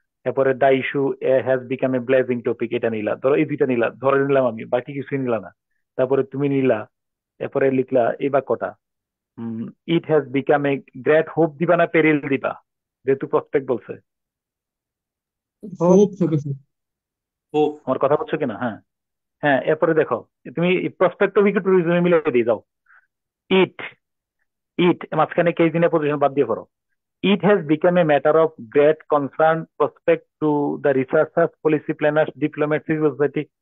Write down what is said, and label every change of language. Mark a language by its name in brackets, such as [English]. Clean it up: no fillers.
[Bangla] এরপরে [English] the issue has become a blazing topic, [Bangla] এটা নিলা। ধরো এই দুইটা নিলা, ধরে নিলাম আমি, বাকি কিছুই নিলা না। তারপরে তুমি নিলা, এরপরে লিখলা এই বাক্যটা, [English] It has become a great hope. [Bangla] দিবা না পেরিল দিবা, যেহেতু প্রসপেক্ট বলছে? হোপ হবে স্যার। হোপ। আমার কথা বলছো কিনা? হ্যাঁ হ্যাঁ। এরপরে দেখো, তুমি প্রসপেক্ট অফ ইকোট্যুরিজমে মিলে দিয়ে যাও। ইট ইট মাঝখানে কেস দিনের পজিশন বাদ দিয়ে পড়ো। [English] It has become a matter of great concern prospect to the researchers, policy planners, diplomats, civil society।